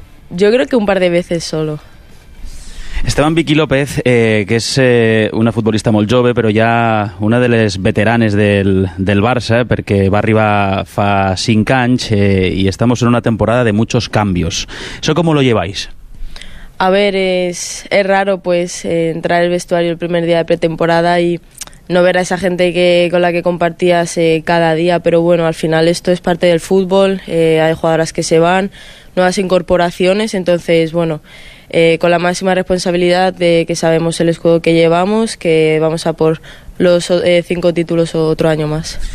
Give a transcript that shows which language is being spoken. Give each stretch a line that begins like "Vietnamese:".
Spanish: Yo creo que un par de veces solo.
Catalan: Esteban Vicky López, que és una futbolista molt jove, però ja una de les veteranes del Barça, perquè va arribar fa 5 anys i
Spanish: estamos en una temporada de muchos cambios. ¿Eso cómo lo lleváis? A ver, es raro pues entrar al vestuario el primer día de pretemporada y no ver a esa gente con la que compartías cada día, pero bueno, al final esto es parte del fútbol, hay jugadoras que se van, nuevas incorporaciones, entonces bueno, con la máxima responsabilidad de que sabemos el escudo que llevamos, que vamos a por los 5 títulos otro año más.